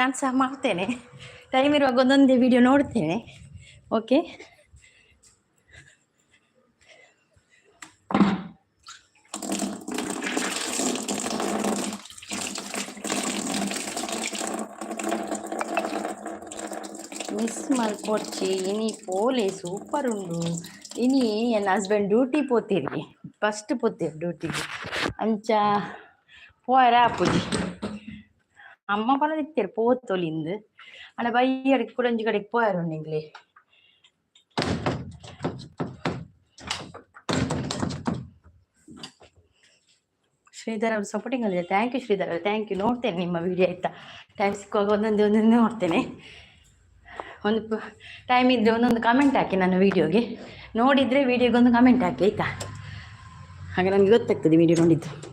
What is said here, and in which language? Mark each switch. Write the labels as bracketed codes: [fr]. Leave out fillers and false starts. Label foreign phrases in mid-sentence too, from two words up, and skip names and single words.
[kn] ನಾನು ಸಹ ಮಾಡ್ತೇನೆ, ಟೈಮ್ ಇರುವಾಗ ಒಂದೊಂದೇ ವಿಡಿಯೋ ನೋಡ್ತೇನೆ. [tcy] ಓಕೆ, ಮಿಸ್ ಮಲ್ಪೊಚ್ಚಿ ಇನಿ ಪೋಲೆ ಸೂಪರ್ ಉಂಡು. ಇನಿ ಎನ್ನ [en] husband duty [tcy] ಪೋತೀರಿ, ಫಸ್ಟ್ ಪೋತೀರಿ ಡ್ಯೂಟಿಗೆ ಅಂಚ ಪೋಯರ ಆಪುಜಿ. ಅಮ್ಮ ಪಲದಿತ್ತೇರು ಪೋತೊಲಿಂದು ಅಣ್ಣ ಬೈಯಡಿಗೆ ಕುಡಂಜಿ ಕಡೆಗೆ ಪೋಯರು ನಿಂಗ್ಲಿ. [kn] ಶ್ರೀಧರ್ ಅವ್ರು ಸಪೋರ್ಟಿಂಗ್ ಅಲ್ಲಿದೆ. ಥ್ಯಾಂಕ್ ಯು ಶ್ರೀಧರ್ ಅವ್ರು, ಥ್ಯಾಂಕ್ ಯು. ನೋಡ್ತೇನೆ ನಿಮ್ಮ ವಿಡಿಯೋ ಆಯ್ತಾ, ಟೈಮ್ ಸಿಕ್ಕುವಾಗ ಒಂದೊಂದೇ ನೋಡ್ತೇನೆ. ಒಂದು ಟೈಮ್ ಇದ್ದರೆ ಒಂದೊಂದು ಕಮೆಂಟ್ ಹಾಕಿ ನನ್ನ ವೀಡಿಯೋಗೆ, ನೋಡಿದರೆ ವೀಡಿಯೋಗೊಂದು ಕಮೆಂಟ್ ಹಾಕಿ ಆಯಿತಾ, ಹಾಗೆ ನನಗೆ ಗೊತ್ತಾಗ್ತದೆ ವೀಡಿಯೋ ನೋಡಿದ್ದು.